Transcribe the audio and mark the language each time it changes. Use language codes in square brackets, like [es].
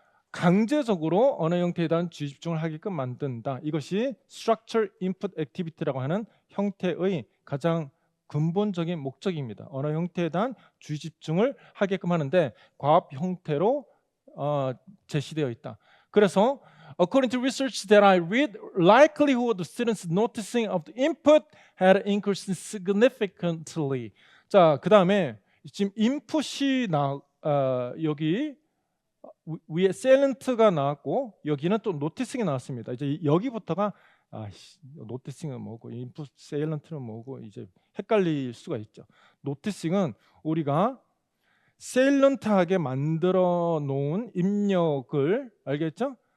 [ko] 강제적으로 언어 형태에 대한 주의 집중을 하게끔 만든다. 이것이 structure input activity라고 하는 형태의 가장 근본적인 목적입니다. 언어 형태에 대한 주의 집중을 하게끔 하는데 과업 형태로 제시되어 있다. 그래서 [en] according to research that I read, likelihood of students noticing of the input had increased significantly. [ko] 자, 그 다음에 지금 input이 여기 위에 salent가 나왔고 여기는 또 noticing이 나왔습니다. 이제 여기부터가 noticing은 뭐고 input salent는 뭐고 이제 헷갈릴 수가 있죠. noticing은 우리가 salent하게 만들어 놓은 입력을 알겠죠?